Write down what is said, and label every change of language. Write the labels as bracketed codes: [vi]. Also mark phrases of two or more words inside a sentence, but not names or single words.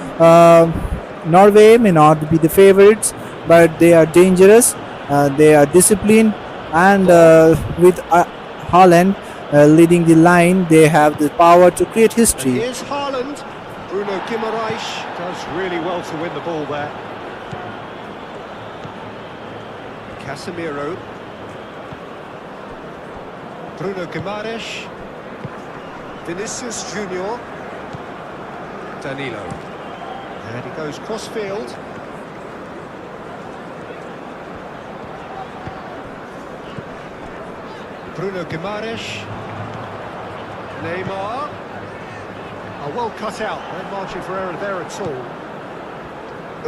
[en] Norway may not be the favorites, but they are dangerous. They are disciplined, and with Haaland leading the line, they have the power to create And history. here's Haaland. Bruno Guimaraes does really well to win the ball there. Casemiro. Bruno Guimaraes. Vinicius Junior. Danilo. And he goes cross-field. Bruno Guimaraes. Neymar. Well cut out. No margin for error there at all.